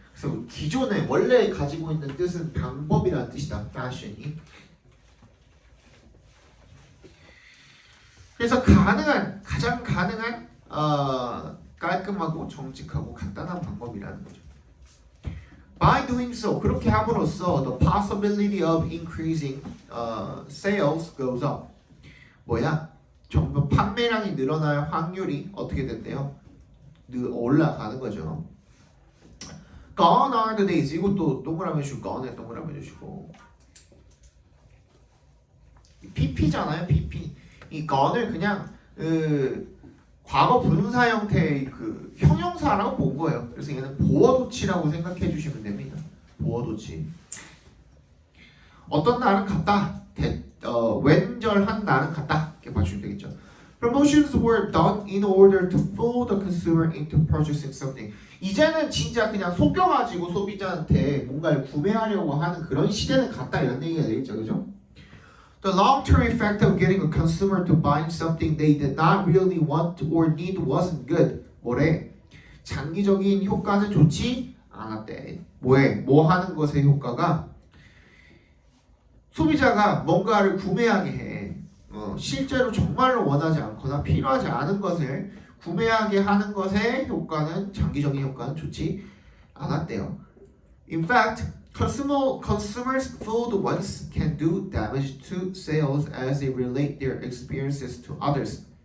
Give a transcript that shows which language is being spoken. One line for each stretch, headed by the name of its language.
Korean: 그래서 기존에 원래 가지고 있는 뜻은 방법이라는 뜻이다. 패션이. 그래서 가장 가능한 깔끔하고 정직하고 간단한 방법이라는 거죠.
English: By doing so,
Korean: 그렇게 함으로써
English: the possibility of increasing sales goes up.
Korean: 뭐야? 정부 판매량이 늘어날 확률이 어떻게 된대요? 올라가는 거죠.
English: Gone are the days.
Korean: 이것도 동그라미 주고 gone에 동그라미 주시고 PP잖아요. PP. 이 gone을 그냥 과거 분사 형태의 그 형용사라고 본 거예요. 그래서 얘는 보어도치라고 생각해 주시면 됩니다. 보어도치. 어떤 날은 같다. 왼절한 날은 같다. 이렇게 봐주시면 되겠죠.
English: Promotions were done in order to fool the consumer into purchasing something.
Korean: 이제는 진짜 그냥 속여가지고 소비자한테 뭔가를 구매하려고 하는 그런 시대는 갔다 이런 얘기가 되겠죠, 그죠?
English: The long-term effect of getting a consumer to buying something they did not really want or need wasn't good.
Korean: 뭐래? 장기적인 효과는 좋지 않았대. 뭐해? 뭐 하는 것의 효과가 소비자가 뭔가를 구매하게 해. 실제로 정말로 원하지 않거나 필요하지 않은 것을 구매하게 하는 것의 효과는 장기적인 효과는 좋지 않았대요.
English: In fact, consumers fooled once can do damage to sales as they relate their experiences to others.